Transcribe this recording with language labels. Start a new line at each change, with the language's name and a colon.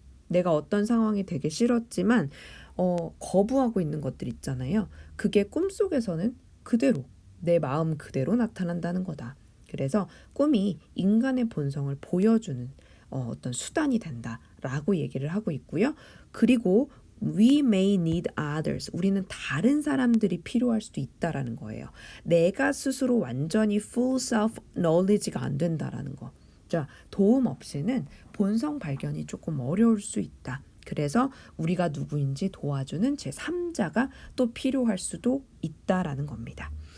Korean: 내가 어떤 상황이 되게 싫었지만 거부하고 있는 것들 있잖아요. 그게 꿈속에서는 그대로 내 마음 그대로 나타난다는 거다. 그래서 꿈이 인간의 본성을 보여주는 어떤 수단이 된다라고 얘기를 하고 있고요. 그리고
English: We may need others.
Korean: 우리는 다른 사람들이 필요할 수도 있다라는 거예요. 내가 스스로 완전히
English: full self knowledge
Korean: 가 안 된다라는 거. 자, 도움 없이는 본성 발견이 조금 어려울 수 있다. 그래서 우리가 누구인지 도와주는 제3자가 또 필요할 수도 있다라는 겁니다.